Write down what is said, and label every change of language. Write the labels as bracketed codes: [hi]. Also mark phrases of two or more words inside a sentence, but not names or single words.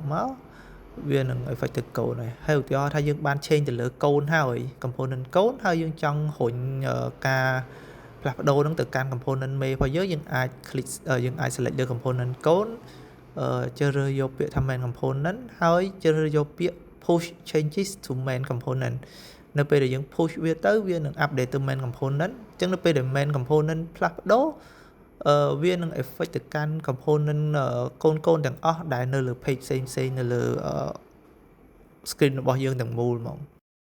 [km] មកវានឹង effect ទៅកូនហើយឧទាហរណ៍ថាយើងបាន change ទៅលើកូនហើយ component កូនហើយ យើងចង់រុញការផ្លាស់ប្ដូរនឹងទៅកាន់ component មេរបស់យើងអាច click យើងអាច select លើ component កូនជ្រើសរើសយកពាក្យថា [en] main component [km] ហើយជ្រើសរើសយកពាក្យ [en] push changes to main component [km] នៅពេលដែលយើង push វាទៅវានឹង update ទៅ [en] main component [km] អញ្ចឹងនៅពេលដែល [en] main component [km] ផ្លាស់ប្ដូរវានឹង effect ទៅកាន់ component កូនទាំងអស់ដែលនៅលើ page ផ្សេងនៅលើ screen របស់យើងទាំងមូលហ្មង